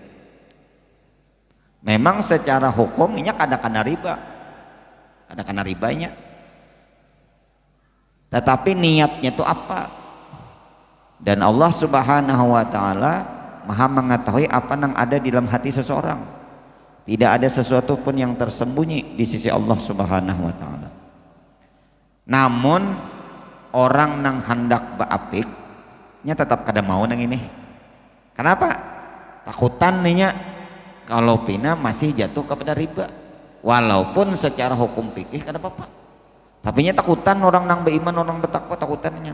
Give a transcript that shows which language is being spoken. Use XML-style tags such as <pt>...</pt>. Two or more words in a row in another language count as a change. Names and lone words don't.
<bjn>Memang secara hukumnya kada kena ribanya.</bjn> <id>Tetapi niatnya itu apa? Dan Allah</id> <ar>Subhanahu wa taala</ar> <id>Maha mengetahui apa yang ada di dalam hati seseorang. Tidak ada sesuatu pun yang tersembunyi di sisi Allah</id> <ar>Subhanahu wa taala.</ar> <bjn>Namun orang nang hendak beapik nya tetap kada mau nang ini.</bjn> <id>Kenapa?</id> <bjn>Takutan nya kalau pina masih jatuh kepada riba. Walaupun secara hukum fikih kada apa-apa. Tapi nya takutan orang nang beriman, orang bertakwa takutannya.</bjn>